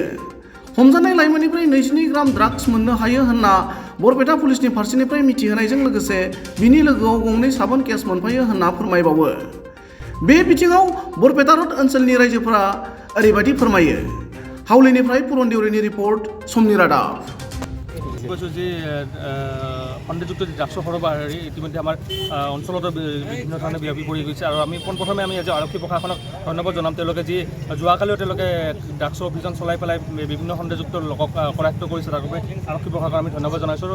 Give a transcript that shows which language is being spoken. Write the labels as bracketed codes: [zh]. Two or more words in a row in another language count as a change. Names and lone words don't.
[brx] हमजानाय लाइमोननिफ्राय 22 ग्राम ड्राग्स मोननो हायो होनना बरपेटा पुलिसनि फारसेनिफ्राय मिथिहोनायजों लोगोसे बिनि लोगोआव गंनै साबोन केस मोनफायो होनना फोरमायबावो। बे बिथिङाव बरपेटा रड ओनसोलनि रायजोफोरा ओरैबायदि फोरमायो। हावलिनिफ्राय पुरन देउरिनि रिपर्ट, समनि रादाब। [as] যে সন্দেহযুক্ত ড্ৰাগছৰ সৰবৰাহী ইতিমধ্যে আমাৰ অঞ্চলতো বিভিন্ন ধৰণে বিয়পি পৰি গৈছে আৰু আমি পোনপ্ৰথমে আমি আজি আৰক্ষী প্ৰশাসনক ধন্যবাদ জনাম। তেওঁলোকে যি যোৱাকালিও তেওঁলোকে ড্ৰাগছৰ অভিযান চলাই পেলাই বিভিন্ন সন্দেহযুক্ত লোকক কৰায়ত্ব কৰিছে, তাৰ বাবে আৰক্ষী প্ৰশাসনক আমি ধন্যবাদ জনাইছোঁ।